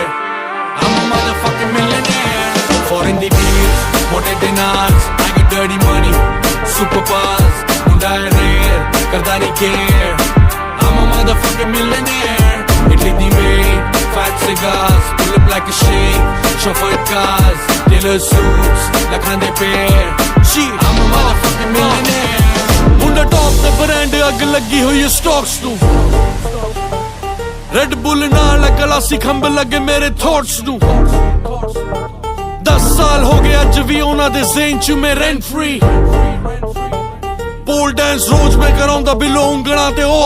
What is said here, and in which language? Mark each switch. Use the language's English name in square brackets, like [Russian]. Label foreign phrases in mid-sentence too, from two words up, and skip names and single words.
[English] I'm a motherfucking millionaire. Foreign the deals, motor dinars, I get dirty money, super buzz, [Punjabi] ਮੁੰਡਾ ਹੈ rare, ਕਰਦਾ ਨਹੀਂ care. [English] I'm a motherfucking millionaire. Italy the maid, fat cigars, pull up like a shade, chauffeured cars, tailor suits, [Punjabi] lakhan de pair. [English] I'm a motherfucking millionaire. [Punjabi] ਮੁੰਡਾ top ਤੇ brand ਅੱਗ ਲੱਗੀ ਹੋਈ ਹੈ stocks ਨੂੰ Red Bull ਨਾਲ ਗਲਾਸੀ ਖੰਭ ਲੱਗੇ ਮੇਰੇ thoughts ਨੂੰ 10 ਸਾਲ ਹੋ ਗਏ ਅੱਜ ਵੀ ਉਹਨਾਂ ਦੇ ਜ਼ਹਨ 'ਚ ਮੈਂ [English] rent free pole dance [Punjabi] ਰੋਜ਼ ਮੈਂ ਕਰਾਂਦਾ ਬਿੱਲੋ ਉਂਗਲਾਂ ਤੇ